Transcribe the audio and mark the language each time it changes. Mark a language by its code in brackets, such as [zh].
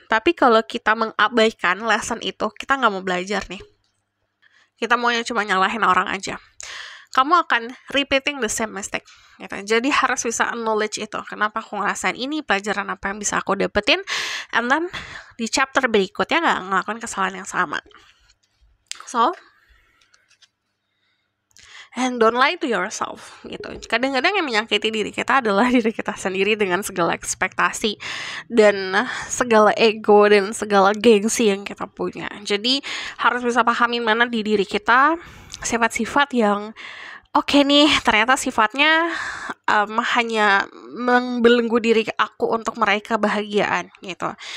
[id] Tapi kalau kita mengabaikan lesson itu, kita nggak mau belajar nih. Kita maunya cuma nyalahin orang aja. Kamu akan [en] repeating the same mistake. [id] Gitu. Jadi harus bisa acknowledge itu. Kenapa aku ngerasain ini, pelajaran apa yang bisa aku dapetin, and then di chapter berikutnya nggak ngelakuin kesalahan yang sama. [en] So, and don't lie to yourself, gitu. [id] Kadang-kadang yang menyakiti diri kita adalah diri kita sendiri dengan segala ekspektasi dan segala ego dan segala gengsi yang kita punya. Jadi harus bisa pahamin mana di diri kita sifat-sifat yang oke nih, ternyata sifatnya hanya membelenggu diri aku untuk meraih kebahagiaan, gitu.